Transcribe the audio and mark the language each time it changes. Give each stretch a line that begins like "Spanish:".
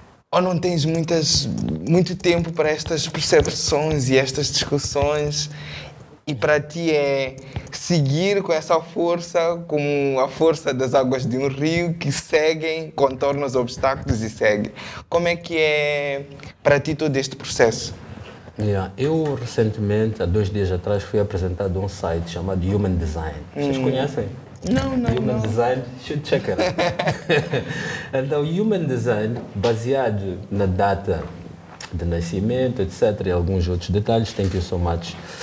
Portuguese: ou não tens muito tempo para estas percepções e estas discussões, e para ti é seguir com essa força, como a força das águas de um rio que seguem, contornam os obstáculos e seguem. Como é que é para ti todo este processo?
English: Yeah.
Portuguese: Eu, recentemente, há 2 dias atrás, fui apresentado a um site chamado Human Design. Vocês conhecem? Não.
English: Human Design, should check it out.
Portuguese: Então, Human Design, baseado na data de nascimento, etc., e alguns outros detalhes,
English: thank you so much.